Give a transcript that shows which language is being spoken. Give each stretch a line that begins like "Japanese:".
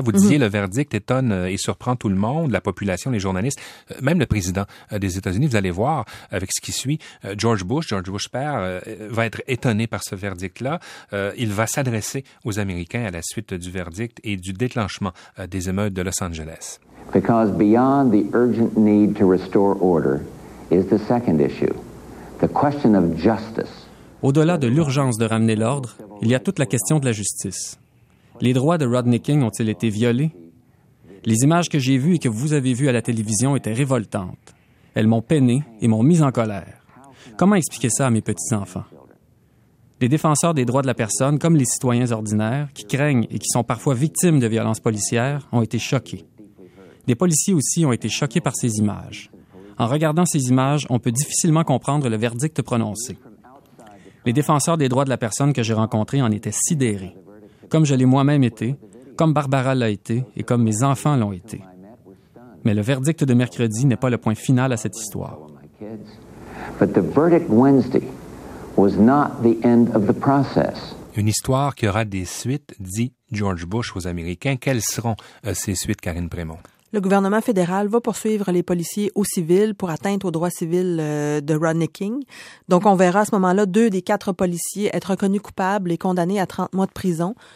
French: Vous disiez, le verdict étonne et surprend tout le monde, la population, les journalistes, même le président des États-Unis. Vous allez voir avec ce qui suit. George Bush père, va être étonné par ce verdict-là. Il va s'adresser aux Américains à la suite du verdict et du déclenchement des émeutes de Los Angeles.
English: Because beyond the urgent need to restore order is the second issue, the question of justice.
French: Au-delà de l'urgence de ramener l'ordre, il y a toute la question de la justice. Les droits de Rodney King ont-ils été violés? Les images que j'ai vues et que vous avez vues à la télévision étaient révoltantes. Elles m'ont peiné et m'ont mis en colère. Comment expliquer ça à mes petits-enfants? Les défenseurs des droits de la personne, comme les citoyens ordinaires, qui craignent et qui sont parfois victimes de violences policières, ont été choqués. Des policiers aussi ont été choqués par ces images. En regardant ces images, on peut difficilement comprendre le verdict prononcé. Les défenseurs des droits de la personne que j'ai rencontrés en étaient sidérés, comme je l'ai moi-même été, comme Barbara l'a été et comme mes enfants l'ont été. Mais le verdict de mercredi n'est pas le point final à cette histoire.
English: But the verdict Wednesday was not the end of the process.
French: Une histoire qui aura des suites, dit George Bush aux Américains. Quelles seront ces suites, Karine Prémont? Le gouvernement fédéral va poursuivre les policiers au civil pour atteinte aux droits civils de Rodney King. Donc, on verra à ce moment-là 2 des 4 policiers être reconnus coupables et condamnés à 30 mois de prison.